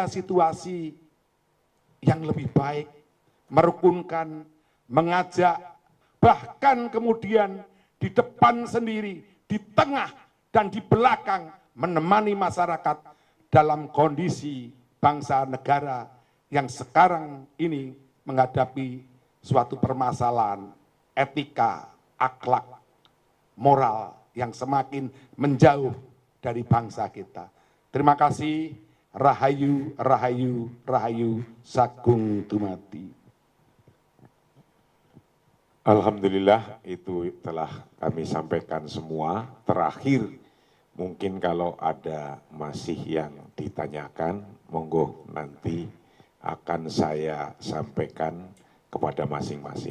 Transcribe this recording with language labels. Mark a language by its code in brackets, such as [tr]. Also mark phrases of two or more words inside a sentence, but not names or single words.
[id] situasi yang lebih baik, merukunkan, mengajak, bahkan kemudian di depan sendiri, di tengah dan di belakang menemani masyarakat dalam kondisi bangsa negara yang sekarang ini menghadapi suatu permasalahan etika, akhlak, moral yang semakin menjauh dari bangsa kita. Terima kasih. [jv] Rahayu, rahayu, rahayu, sagung dumati. [id] Alhamdulillah itu telah kami sampaikan semua. Terakhir, mungkin kalau ada masih yang ditanyakan, monggo nanti akan saya sampaikan kepada masing-masing.